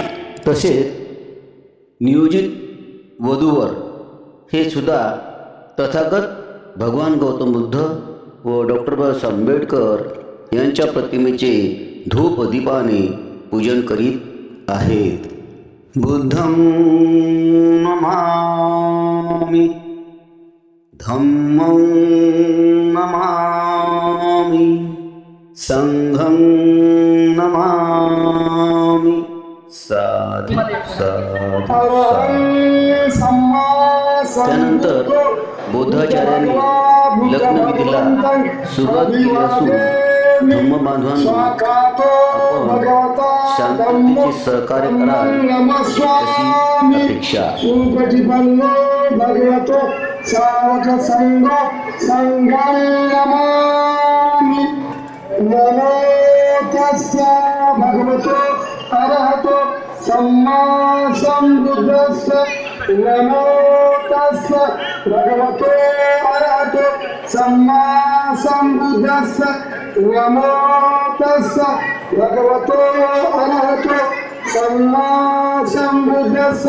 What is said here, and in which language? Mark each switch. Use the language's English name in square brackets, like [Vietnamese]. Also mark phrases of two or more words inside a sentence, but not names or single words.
[Marathi] तसेच नियोजित वधूवर हे सुद्धा तथागत भगवान गौतम बुद्ध व डॉक्टर बाबासाहेब आंबेडकर यांच्या प्रतिमेचे धूप दीपाने पूजन करीत आहेत। [Pali] बुद्धं नमामि धम्मं नमामि संघं नमामि साधु साधु साधु। [Marathi] त्यानंतर बौद्धाचार्यांनी लग्नविधीला सुरुवात केली असून धम्मबांधवांना आपण शांततेचे सहकार्य कराल अशी अपेक्षा। [Pali] भगवतो सावक संघ संघं नमामि नमो तस्य भगवतो अरहतो सम्मा सम्बुद्धस्य नमो तस्य भगवतो अरहतो सम्मा सम्बुद्धस्य नमो तस्य भगवतो अरहतो सम्मा सम्बुद्धस्य।